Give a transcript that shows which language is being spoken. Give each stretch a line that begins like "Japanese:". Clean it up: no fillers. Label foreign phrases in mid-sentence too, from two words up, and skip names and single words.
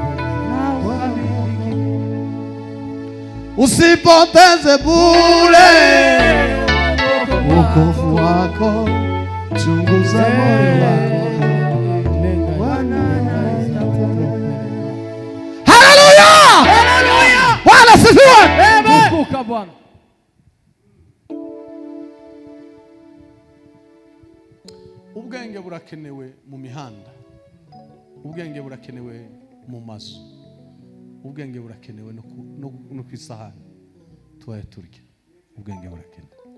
Swahili: Usipoteze bure wokovu wako, chunguza moyo wako. Haleluya! Haleluya! Bwana sifiwe. Tukuka Bwana.
Kinyarwanda: Ubwenge burakenewe mu mihanda, ubwenge burakenewe mu mazu, ubwenge burakenewe no ku isahani tubaye turya, ubwenge burakenewe.